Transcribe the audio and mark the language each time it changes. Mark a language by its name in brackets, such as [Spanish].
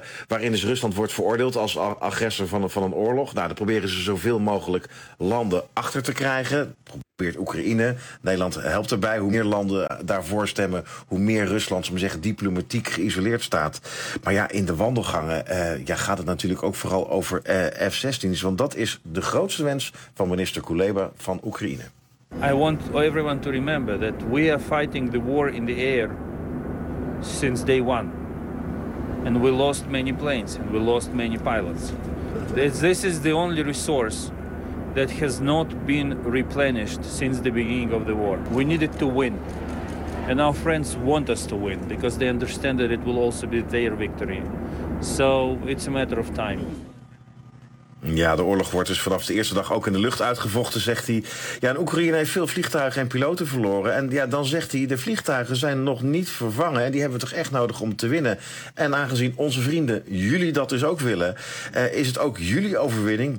[Dutch] Waarin dus Rusland wordt veroordeeld als agressor van een oorlog. Nou, dan proberen ze zoveel mogelijk landen achter te krijgen. occupeert Oekraïne. Nederland helpt erbij. Hoe meer landen daarvoor stemmen, hoe meer Rusland, zo maar zeggen, diplomatiek geïsoleerd staat. Maar ja, in de wandelgangen gaat het natuurlijk ook vooral over F-16's. Want dat is de grootste wens van minister Kuleba van Oekraïne. [English] I want everyone to remember that we are fighting the war in the air since day one. And we lost many planes and we lost many pilots. This is the only resource that has not been replenished since the beginning of the war. We needed to win. And our friends want us to win because they understand that it will also be their victory. So it's a matter of time. [Dutch] Ja, de oorlog wordt dus vanaf de eerste dag ook in de lucht uitgevochten, zegt hij. Ja, en Oekraïne heeft veel vliegtuigen en piloten verloren. En ja, dan zegt hij, de vliegtuigen zijn nog niet vervangen. En die hebben we toch echt nodig om te winnen. En aangezien onze vrienden jullie dat dus ook willen, is het ook jullie overwinning.